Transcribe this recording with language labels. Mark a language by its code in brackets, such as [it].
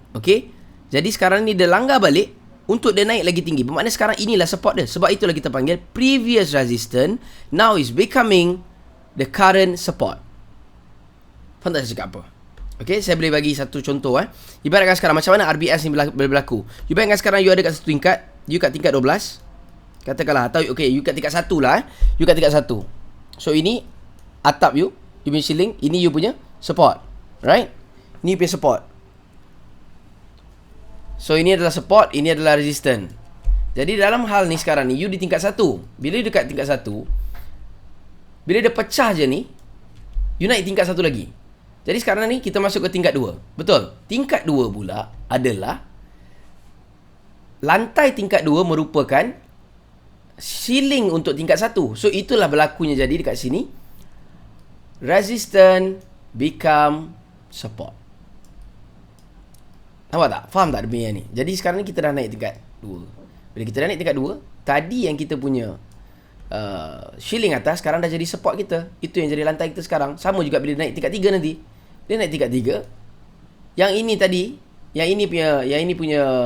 [ms] Okay, jadi sekarang ni dia langgar balik untuk dia naik lagi tinggi. Bermakna sekarang inilah support dia. Sebab itulah kita panggil [en] previous resistance now is becoming the current support. [ms] Faham tak saya cakap apa? Okay, saya boleh bagi satu contoh. Ibaratkan sekarang macam mana RBS ni berlaku. You bayangkan sekarang you ada kat satu tingkat, you kat tingkat 12. Katakanlah, atau okay, you kat tingkat 1 lah. You kat tingkat 1. So ini atap you punya ceiling, ini you punya support. Right? Ni punya support. So ini adalah support, ini adalah resistance. Jadi dalam hal ni sekarang ni, you di tingkat 1. Bila you dekat tingkat 1, bila dia pecah je ni, you naik tingkat 1 lagi. Jadi sekarang ni kita masuk ke tingkat 2. Betul? Tingkat 2 pula adalah lantai tingkat 2 merupakan ceiling untuk tingkat 1. So itulah berlakunya jadi dekat sini. [en] Resistance become support. [ms] Nampak tak? Faham tak dia ni? Jadi sekarang ni kita dah naik tingkat 2. Bila kita dah naik tingkat 2, tadi yang kita punya ceiling atas sekarang dah jadi support kita. Itu yang jadi lantai kita sekarang. Sama juga bila naik tingkat 3 nanti. Dia naik tingkat 3. Yang ini tadi, yang ini punya